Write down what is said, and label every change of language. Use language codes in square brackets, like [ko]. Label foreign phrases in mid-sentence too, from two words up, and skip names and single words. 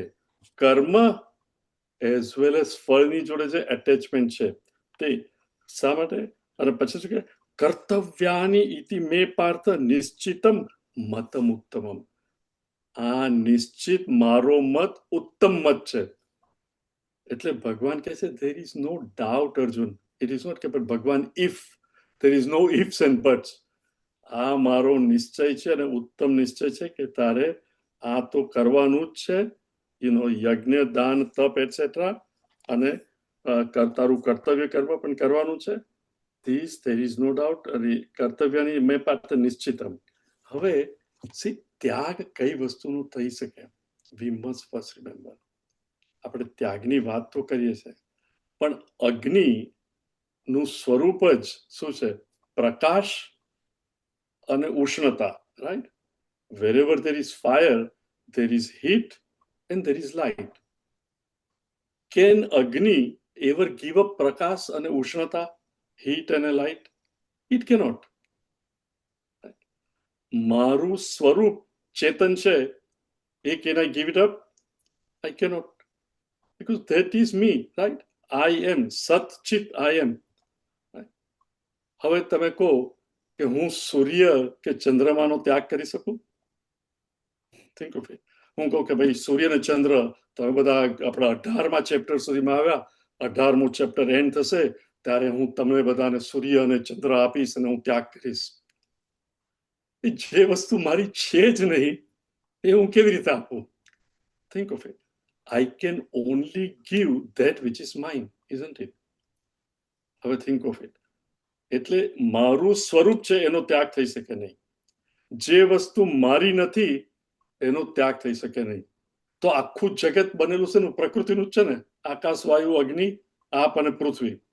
[gu] કર્મ [en] as well as [gu] ફળની જોડે જે એટેચમેન્ટ છે તે શા માટે? અને પછી શું કે [sa] કર્તવ્યાની ઇતિ મે પાર્થ નિશ્ચિતમ મતમ ઉત્તમમ. [gu] આ નિશ્ચિત મારો મત ઉત્તમ મત છે. એટલે ભગવાન કહે છે [en] there is no doubt, [gu] અર્જુન. [en] it is not કે ભગવાન if, there is no ifs and buts. [gu] આ મારો નિશ્ચય છે અને ઉત્તમ નિશ્ચય છે કે તારે આ તો કરવાનું જ છે, યજ્ઞ, દાન, તપ એટસેટ્રા, અને તારું કર્તવ્ય કર્મ પણ કરવાનું છે. [en] there is no doubt. [sa] કર્તવ્યની મેં પાત્ર નિશ્ચિતમ. [gu] હવે ત્યાગ કઈ વસ્તુનું થઈ શકે? [en] We must first remember, [gu] આપણે ત્યાગની વાત તો કરીએ છીએ, પણ અગ્નિ નું સ્વરૂપ જ શું છે? પ્રકાશ અને ઉષ્ણતા, રાઈટ? [en] wherever there is fire, there is heat and there is light. Can Agni ever give up prakash and ushnata, heat and light? It cannot. [gu] મારું સ્વરૂપ ચેતન છે, [en] can I give it up? I cannot, because that is me, right? I am Sat Chit, I am. [gu] હવે તમે કહો કે હું સૂર્ય કે ચંદ્રમાનો ત્યાગ કરી શકું? [en] Think of it. [gu] હું કહું કે ભાઈ સૂર્ય ને ચંદ્ર, તમે બધા આપણા 18મા ચેપ્ટર સુધીમાં આવ્યા, 18મું ચેપ્ટર એન્ડ થશે ત્યારે હું તમને બધાને સૂર્ય અને ચંદ્ર આપીશ અને હું ત્યાગ કરીશ. એ જે વસ્તુ મારી છે જ નહીં એ હું કેવી રીતે આપું? [en] Think of it. I can only give that which is mine, isn't it? [gu] હવે [en] think of it. [gu] એટલે મારું સ્વરૂપ છે એનો ત્યાગ થઈ શકે નહીં. જે વસ્તુ મારી નથી એનો ત્યાગ થઈ શકે નહીં. તો આખું જગત બનેલું છે ને પ્રકૃતિનું જ છે ને, આકાશ, વાયુ, અગ્નિ, આપ અને પૃથ્વી.